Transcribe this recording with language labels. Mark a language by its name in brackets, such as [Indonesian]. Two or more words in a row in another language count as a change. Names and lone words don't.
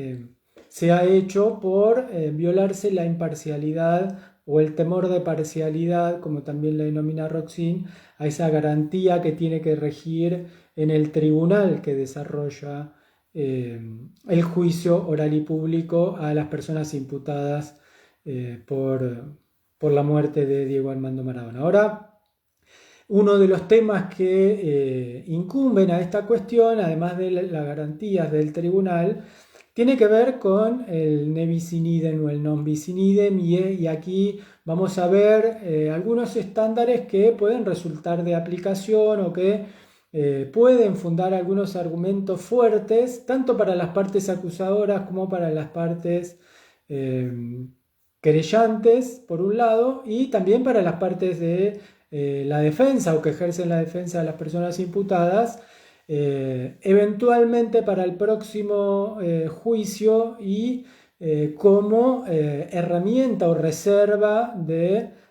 [Spanish] se ha hecho por violarse la imparcialidad o el temor de parcialidad, como también la denomina Roxin, a esa garantía que tiene que regir en el tribunal que desarrolla el juicio oral y público a las personas imputadas por la muerte de Diego Armando Maradona. Ahora, uno de los temas que incumben a esta cuestión, además de las garantías del tribunal, tiene que ver con el [Latin] ne bis in idem [Spanish] o el non [Latin] bis in idem [Spanish] y aquí vamos a ver algunos estándares que pueden resultar de aplicación o que pueden fundar algunos argumentos fuertes, tanto para las partes acusadoras como para las partes eh, querellantes, por un lado, y también para las partes de la defensa o que ejercen la defensa de las personas imputadas, eventualmente para el próximo juicio y como herramienta o reserva de